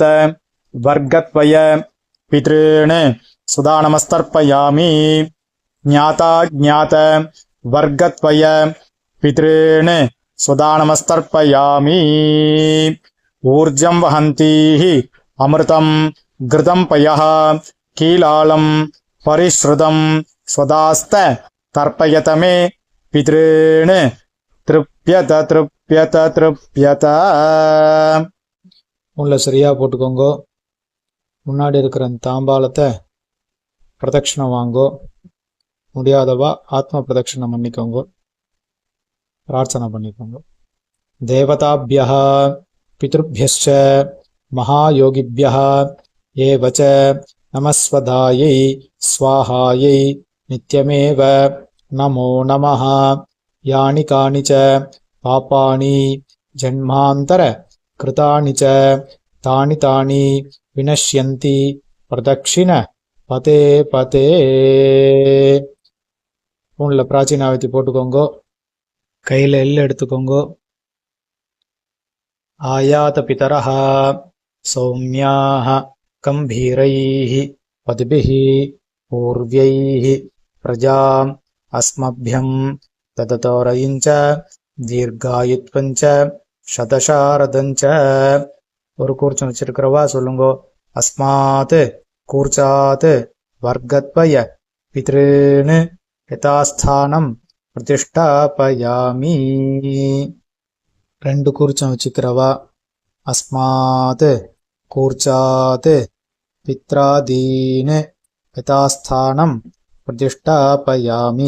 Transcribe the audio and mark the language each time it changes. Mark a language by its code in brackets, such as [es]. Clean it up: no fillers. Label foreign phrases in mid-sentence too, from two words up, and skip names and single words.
[sa] वर्गत्वय पितॄन् स्वधा नमस्तर्पयामि ज्ञाता ज्ञात वर्गत्वय पितॄन् स्वधा नमस्तर्पयामि ऊर्जं वहन्तीः अमृतं घृतं पयः कीलालं परिश्रुतं स्वदास्त तर्पयत मे पितॄन् तृप्यत तृप्यत तृप्यत [ta] உள்ள சரியா போட்டுக்கோங்க. முன்னாடி இருக்கிற அந்த தாம்பாலத்தை பிரதட்சணம் வாங்கோ. முடியாதவா ஆத்ம பிரதட்சணம் பண்ணிக்கோங்க, பிரார்த்தனை பண்ணிக்கோங்க. [sa] தேவதாபியः பித்ருभ्यश्च महायोगिभ्यः एव च नमस्वधायै स्वाहायै नित्यमेव नमो नमः. यानि कानि च पापानि जन्मान्तर कृतानि च तानि तानि विनश्यन्ति प्रदक्षिण पते पते. [ta] உள்ள பிராச்சீனாவத்தி போட்டுக்கோங்க. கையில் எள்ளு எடுத்துக்கோங்க. [sa] आयात पितरः सोम्याः गम्भीरैः पद्भिः पूर्व्यैः प्रजाम् अस्मभ्यं ददतोरयिं च दीर्घायुत्वं च शतशारदं च [ta] ஒரு கூர்ச்சம் வச்சிருக்கிறவா சொல்லுங்கோ. [sa] अस्मात् कूर्चात् वर्गद्वय पितॄन् यथास्थानं प्रतिष्ठापयामि. [ta] ரெண்டு கூர்ச்சம் வச்சுக்கிறவா. [sa] अस्मात् कूर्चात् पित्रादीन् यथास्थानं प्रतिष्ठापयामि.